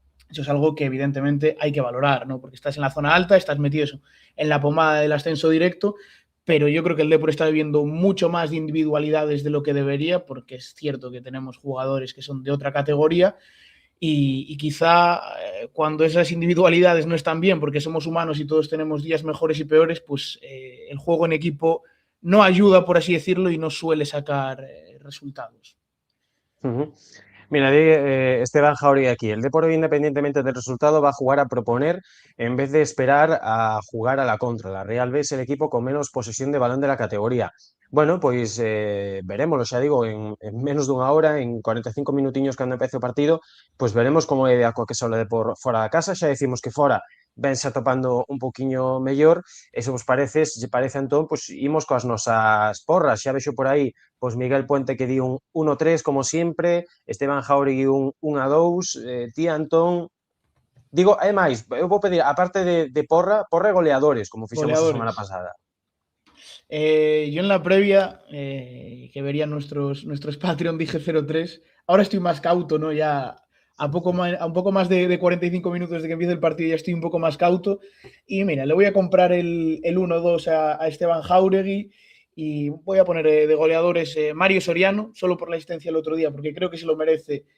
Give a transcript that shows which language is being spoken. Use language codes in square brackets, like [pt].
[es] Eso es algo que evidentemente hay que valorar, ¿no? Porque estás en la zona alta, estás metido eso, en la pomada del ascenso directo, pero yo creo que el Depor está viviendo mucho más de individualidades de lo que debería, porque es cierto que tenemos jugadores que son de otra categoría y quizá cuando esas individualidades no están bien, porque somos humanos y todos tenemos días mejores y peores, pues el juego en equipo no ayuda, por así decirlo, y no suele sacar resultados. Uh -huh. Mira, Esteban Jauregui aquí. El Depor, independientemente del resultado, va a jugar a proponer en vez de esperar a jugar a la contra. La Real B es el equipo con menos posesión de balón de la categoría. [gl] Bueno, pois veremos, xa digo, en menos dunha hora, en 45 minutiños cando empece o partido, pois veremos como é a coa que se habla de por fora da casa. Xa decimos que fora vense atopando un poquinho mellor, e se vos parece, se parece Antón, pois imos coas nosas porras. Xa vexo por aí pois Miguel Puente que di un 1-3 como sempre, Esteban Jauregui un 1-2, ti Antón, digo, é máis, eu vou pedir, aparte de porra e goleadores, como fixemos a semana Goleadores. pasada. [es] Yo en la previa, que verían nuestros Patreon, dije 0-3. Ahora estoy más cauto, ¿no? Ya a un poco más de 45 minutos de que empiece el partido ya estoy un poco más cauto. Y mira, le voy a comprar el 1-2 a Esteban Jauregui y voy a poner de goleadores Mario Soriano, solo por la asistencia el otro día, porque creo que se lo merece.